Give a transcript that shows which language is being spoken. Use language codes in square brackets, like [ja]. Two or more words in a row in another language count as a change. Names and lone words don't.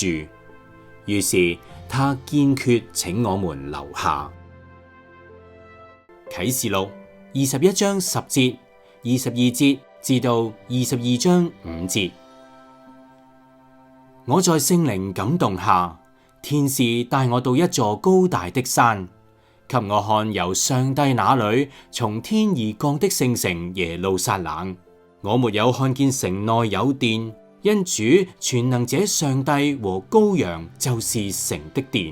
[yue] 於是他堅決請我們留下。啟示錄21章10節、22節至到22章5節。我在聖靈感動下，天使帶我到一座高大的山，給我看由上帝那裏從天而降的聖城耶路撒冷。我沒有看見城內有殿，因主全能者上帝和羔羊就是城的殿。